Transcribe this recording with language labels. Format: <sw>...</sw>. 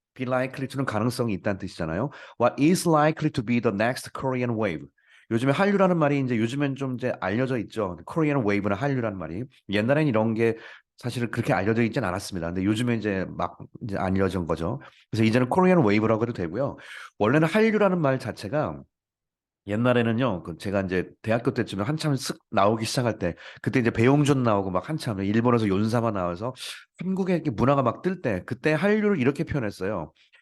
<en>Be likely to</en> <ko>는 가능성이 있다는 뜻이잖아요.</ko> <en>What is likely to be the next Korean wave?</en> <ko>요즘에 한류라는 말이 이제 요즘엔 좀 이제 알려져 있죠. Korean wave는 한류라는 말이. 옛날엔 이런 게 사실은 그렇게 알려져 있진 않았습니다. 근데 요즘에 이제 막 이제 알려진 거죠. 그래서 이제는 Korean wave라고 해도 되고요. 원래는 한류라는 말 자체가 옛날에는요, 그 제가 이제 대학교 때쯤에 한참 쓱 나오기 시작할 때, 그때 이제 배용준 나오고 막 한참 일본에서 윤사마 나와서 한국의 이렇게 문화가 막 뜰 때, 그때 한류를 이렇게 표현했어요.</ko>